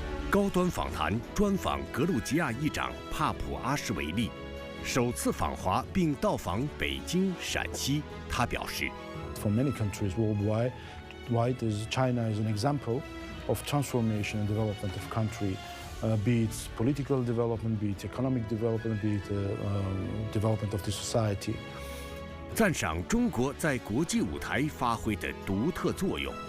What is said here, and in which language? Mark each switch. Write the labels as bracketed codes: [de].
[zh] 高端访谈专访格鲁吉亚议长帕普阿什维利，首次访华并到访北京、陕西。他表示 [en] ，For many countries worldwide, China is an example of transformation and development of country. Be it political development, be it economic development, be it development of the society. [zh] 赞赏中国在国际舞台发挥的独特作用。